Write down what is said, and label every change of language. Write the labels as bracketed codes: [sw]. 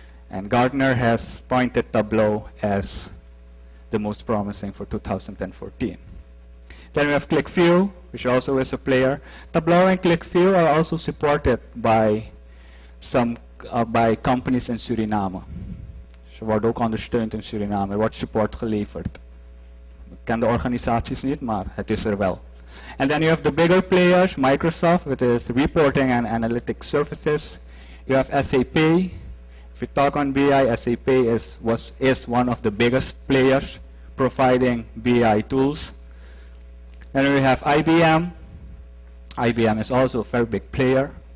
[en] And Gartner has pointed Tableau as the most promising for 2014. Then we have ClickView, which also is a player. Tableau and ClickView are also supported by some by companies in Suriname. [nl] Ze worden ook ondersteund in Suriname. Er wordt support geleverd. Ik ken de organisaties niet, maar het is er wel. [en] And then you have the bigger players, Microsoft with its reporting and analytic services. You have SAP. If you talk on BI, SAP is one of the biggest players providing BI tools. Then we have IBM. IBM is also a very big player.